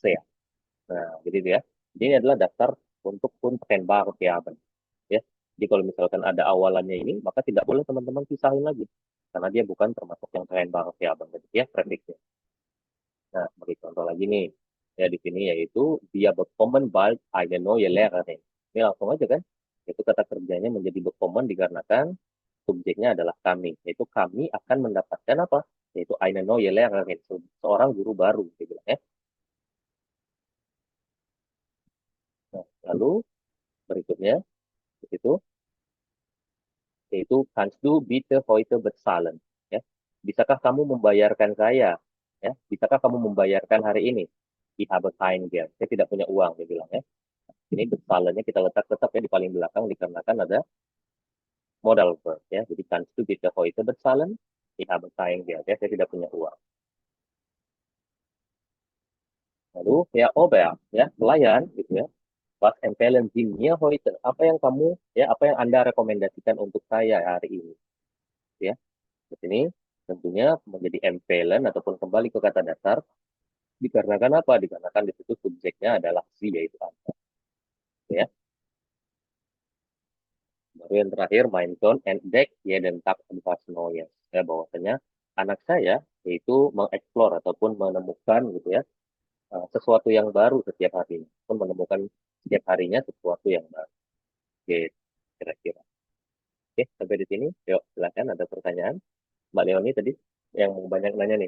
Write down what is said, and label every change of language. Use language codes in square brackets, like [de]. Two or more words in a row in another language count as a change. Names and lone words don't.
[id] Nah, jadi itu ya. Jadi ini adalah daftar untuk untrend bar variabel. Ya. Jadi kalau misalkan ada awalannya ini, maka tidak boleh teman-teman pisahin lagi. Karena dia bukan termasuk yang trend bar variabel. Jadi ya, prefixnya. Nah, sebagai contoh lagi nih, ya di sini yaitu dia [de] bekommen bald eine neue Lehrerin. [id] Ini langsung aja kan, itu kata kerjanya menjadi bekommen dikarenakan subjeknya adalah kami, yaitu kami akan mendapatkan apa? [de] Yaitu eine neue Lehrerin, [id] seorang guru baru, gitu ya. Nah, lalu berikutnya itu yaitu [de] kannst du bitte heute bezahlen? [id] Ya, bisakah kamu membayarkan saya? Ya, bisakah kamu membayarkan hari ini? [de] Ich habe kein Geld. [id] Saya tidak punya uang, dia bilang ya. Ini bezahlennya kita letak tetap ya di paling belakang dikarenakan ada modal verb ya. [de] Jadi kannst du bitte heute bezahlen? Ich habe kein Geld. [id] Ya, saya tidak punya uang. Lalu ya Ober ya pelayan gitu ya. [de] Was empfehlen Sie mir heute? [id] Apa yang kamu ya apa yang Anda rekomendasikan untuk saya hari ini? Ya, di sini tentunya menjadi empfehlen ataupun kembali ke kata dasar dikarenakan apa? Dikarenakan di situ subjeknya adalah si yaitu Anda. Ya. Baru yang terakhir, [de] mein Sohn entdeckt jeden Tag etwas Neues. [id] Ya, bahwasanya anak saya yaitu mengeksplor ataupun menemukan gitu ya sesuatu yang baru setiap harinya, ataupun menemukan setiap harinya sesuatu yang baru. Gitu, kira-kira. Oke, sampai di sini. Yuk, silakan ada pertanyaan. Mbak Leoni tadi yang banyak nanya nih.